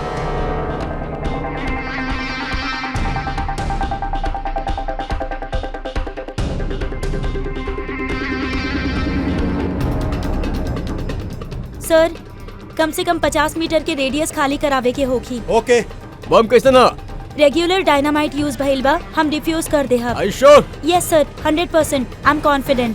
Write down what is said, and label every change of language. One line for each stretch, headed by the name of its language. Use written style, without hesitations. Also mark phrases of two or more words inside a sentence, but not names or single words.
Bhojpuri: सर कम से कम 50 मीटर के रेडियस खाली करावे के होगी। ओके। बम कैसे ना?
English: regular dynamite use
Bhojpuri: भइल बा, हम डिफ्यूज कर दे हब।
English: Are you sure? Yes sir, 100%. I am confident.